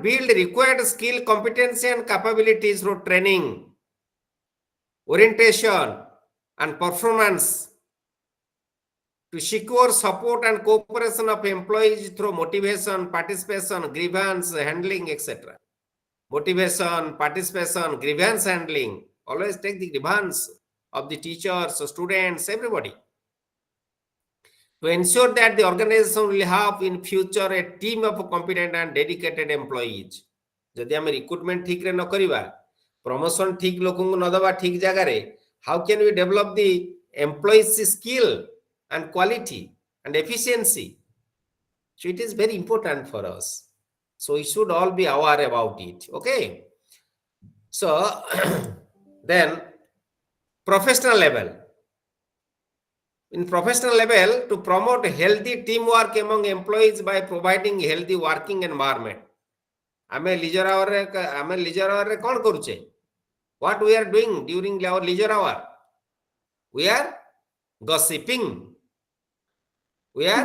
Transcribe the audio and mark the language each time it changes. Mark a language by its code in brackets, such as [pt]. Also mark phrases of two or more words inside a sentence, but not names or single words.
[en] build required skill competency and capabilities through training orientation and performance to secure support and cooperation of employees through motivation participation grievance handling etc motivation participation grievance handling always take the grievance of the teachers students everybody to ensure that the organization will have in future a team of competent and dedicated employees [or] ଯଦି ହମ ରିକ୍ରୁଟମେଣ୍ଟ ଠିକ ରେ ନ କରିବା ପ୍ରମୋସନ ଠିକ ଲୋକ ନ ଦବା ଠିକ ଜାଗା ରେ [en] how can we develop the employees skill and quality and efficiency so it is very important for us so we should all be aware about it okay so then professional level in professional level to promote healthy teamwork among employees by providing healthy working environment [or] ame leisure hour re kon karuche [en] what we are doing during our leisure hour we are gossiping we are